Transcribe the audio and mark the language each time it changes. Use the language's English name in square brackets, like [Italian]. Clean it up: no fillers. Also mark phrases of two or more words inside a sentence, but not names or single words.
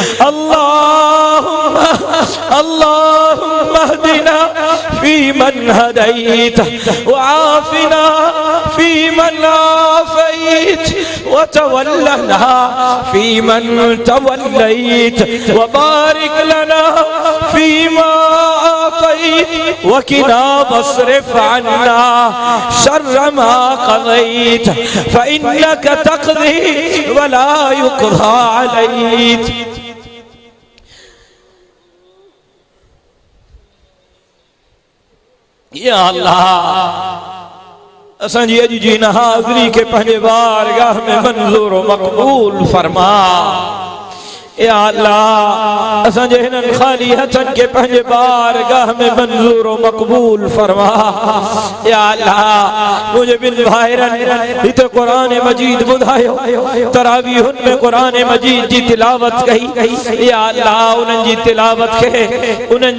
[Arabic] اللهم اهدنا فيمن هديت وعافنا فيمن عافيت وتولنا فيمن توليت وبارك لنا فيما أعطيت وقنا واصرف عنا شر ما قضيت فإنك تقضي ولا يقضى عليك [Sindhi] या अल्लाह असांजी अॼु जी हिन हाज़िरी खे पंहिंजे बारगाह में मंज़ूर मक़बूल फरमा या अल्लाह असांजे हिननि ख़ाली हथनि खे पंहिंजे बारगाह में मंज़ूर मक़बूल फरमा या अल्लाह मुंहिंजे ॿिनि भाइरनि हिते क़ुरान मजीद ॿुधायो तरावीहुनि में क़ुरान मजीद जी तिलावत कई या अल्लाह उन्हनि जी तिलावत खे उन्हनि